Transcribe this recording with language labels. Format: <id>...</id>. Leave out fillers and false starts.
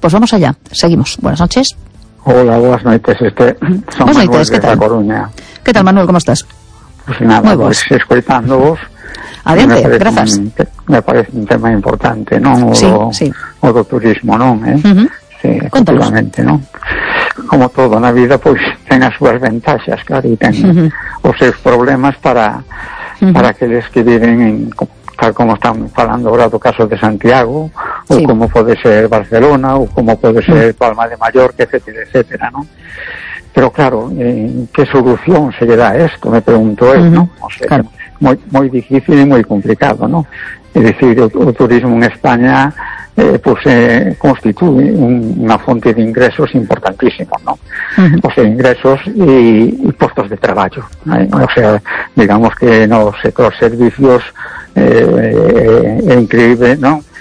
<es>Pues vamos allá. Seguimos. Buenas noches. Hola, buenas noches. Buenas noches, ¿qué tal? La Coruña. ¿Qué tal, Manuel? ¿Cómo estás? Pues nada, muy pues vos. Escuchando vos. Adelante, gracias. Me parece un tema importante, ¿no?</es> <gl>O do turismo, ¿no?</gl> <es>Sí, cuéntanos. Efectivamente, ¿no? Como todo en la vida,</es> <gl>pues, ten as súas ventaxas, claro, y ten os seus problemas para aqueles que viven en, tal como están falando ahora do caso de Santiago, ou como pode ser Barcelona, ou como pode ser Palma de Mallorca, etcétera, ¿no? Pero claro, ¿qué solución se lle dá a esto?</gl> <es>Me pregunto él, ¿no? O sea, claro. Muy, muy difícil y muy complicado, ¿no? Es decir, o turismo en España constituye una fuente de ingresos importantísima, ¿no? O sea, ingresos y puestos de trabajo, ¿no? O sea, digamos que en el sector servicios es increíble, ¿no?</es>